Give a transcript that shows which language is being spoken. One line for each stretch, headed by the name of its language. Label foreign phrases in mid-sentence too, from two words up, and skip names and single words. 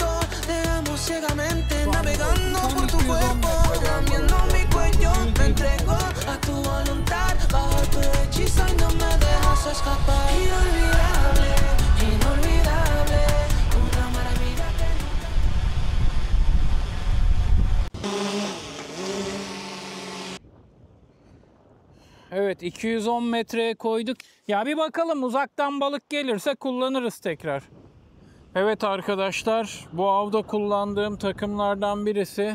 Spanish: Te amo ciegamente, navegando por tu cuerpo. Lamiendo mi cuello, me entrego a tu voluntad. Bajo tu hechizo y no me dejas escapar. Inolvidable, inolvidable. Una maravilla que...
Turkish: Evet, 210 metreye koyduk. Ya bir bakalım, uzaktan balık gelirse kullanırız tekrar. Evet arkadaşlar, bu avda kullandığım takımlardan birisi.